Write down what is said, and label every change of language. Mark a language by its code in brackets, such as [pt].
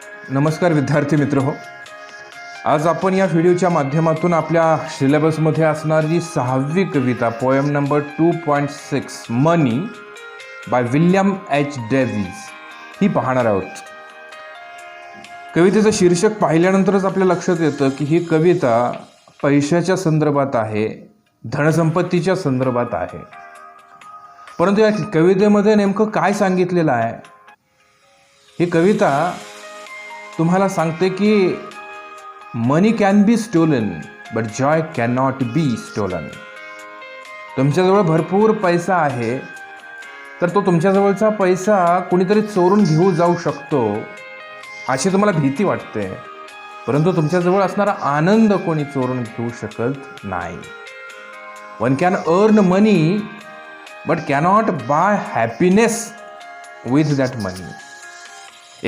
[mr] नमस्कार विद्यार्थी मित्र हो, आज आपण या व्हिडिओच्या माध्यमातून आपल्या सिलेबसमध्ये असणारी 6वी कविता poem number 2.6 money by William H Davis ही पाहणार आहोत। कवितेचं शीर्षक पाहिल्यानंतरच आपल्या लक्षात येतं की ही कविता पैशाच्या संदर्भात आहे, धनसंपत्तीच्या संदर्भात आहे। परंतु या कवितेमध्ये नेमकं काय सांगितलेलं आहे? ही कविता तुम्हाला सांगते की [en] Money can be stolen but joy can not be stolen. [mr] तुमच्याजवळ भरपूर पैसा आहे तर तो तुमच्याजवळचा पैसा कुणीतरी चोरून घेऊ जाऊ शकतो अशी तुम्हाला भीती वाटते, परंतु तुमच्याजवळ असणारा आनंद कोणी चोरून घेऊ शकत नाही। [en] One can earn money but cannot buy happiness with that money.